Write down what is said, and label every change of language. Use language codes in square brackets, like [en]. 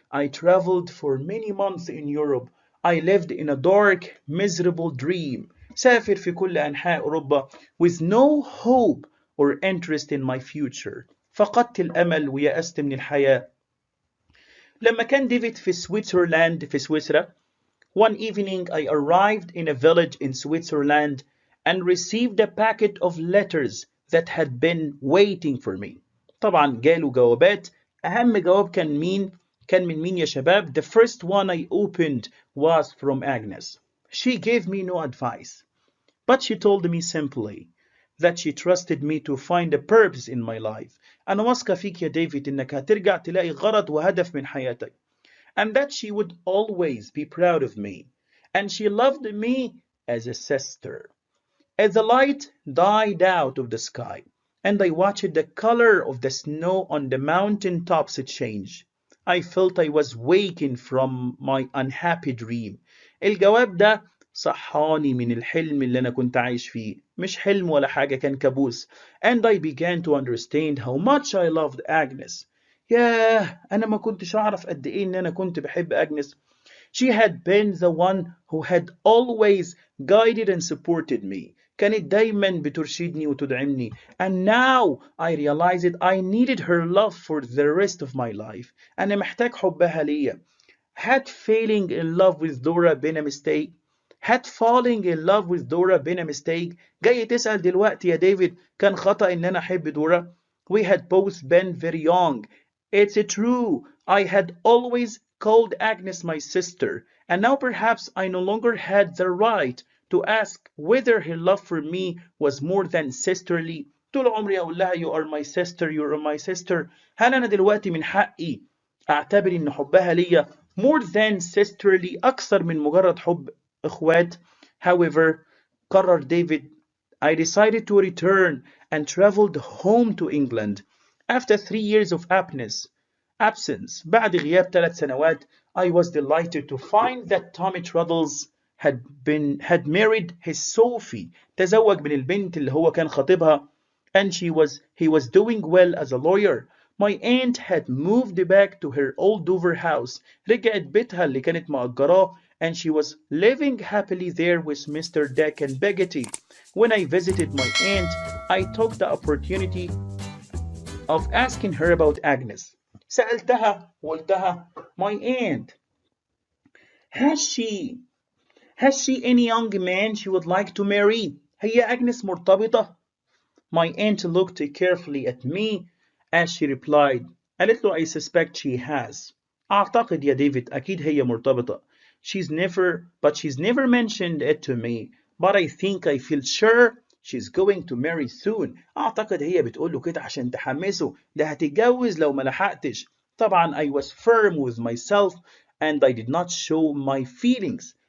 [en] I traveled for many months in Europe. I lived in a dark, miserable dream. [ar] سافر في كل أنحاء أوروبا [en] with no hope or interest in my future. [ar] فقدت الأمل ويأست من الحياة. لما كان ديفيد في سويسرلاند في سويسرا [en] one evening I arrived in a village in Switzerland and received a packet of letters that had been waiting for me. [ar] طبعا جاله جوابات. أهم جواب كان من مين يا شباب؟ [en] The first one I opened was from Agnes. She gave me no advice, but she told me simply that she trusted me to find a purpose in my life. [ar] أنا واثقة فيك يا ديفيد إنك هترجع تلاقي غرض وهدف من حياتك. [en] And that she would always be proud of me. And she loved me as a sister. As the light died out of the sky, and I watched the color of the snow on the mountain tops change, I felt I was waking from my unhappy dream. [ar] الجواب ده صحاني من الحلم اللي أنا كنت عايش فيه. مش حلم ولا حاجة، كان كابوس. [en] And I began to understand how much I loved Agnes. [ar] ياه، أنا ما كنتش أعرف قد إيه إن أنا كنت بحب أجنس. [en] She had been the one who had always guided and supported me. [ar] كانت دايما بترشدني وتدعمني. [en] And now I realized I needed her love for the rest of my life. [ar] أنا محتاج حبها ليا. [en] Had falling in love with Dora been a mistake? Had falling in love with Dora been a mistake? [ar] جاي تسأل دلوقتي يا ديفيد كان خطأ إن أنا أحب دورا؟ [en] We had both been very young. It's true. I had always called Agnes my sister, and now perhaps I no longer had the right to ask whether her love for me was more than sisterly. [ar] طول عمري أقول لها [en] you are my sister, you are my sister. [ar] هل أنا دلوقتي من حقي أعتبر إن حبها ليا [en] more than sisterly [ar] أكثر من مجرد حب إخوات؟ [en] However, [ar] قرر ديفيد [en] I decided to return and traveled home to England. After 3 years of absence, [ar] بعد غياب 3 سنوات, [en] I was delighted to find that Tommy Traddles had married his Sophie. [ar] تزوج من البنت اللي هو كان خطيبها. [en] And he was doing well as a lawyer. My aunt had moved back to her old Dover house. [ar] رجعت بيتها اللي كانت مأجراه, [en] and she was living happily there with Mr. Dick and Peggotty. When I visited my aunt, I took the opportunity of asking her about Agnes. [ar] سألتها وقلتها, [en] my aunt, has she any young man she would like to marry? [ar] هي أجنس مرتبطة؟ [en] My aunt looked carefully at me as she replied. [ar] قالت له [en] I suspect she has. [ar] أعتقد يا ديفيد أكيد هي مرتبطة. [en] She's never mentioned it to me, but I think I feel sure she's going to marry soon. [ar] أعتقد هي بتقول له كده عشان تحمسه، ده هتتجوز لو ما لحقتش. طبعا [en] I was firm with myself and I did not show my feelings.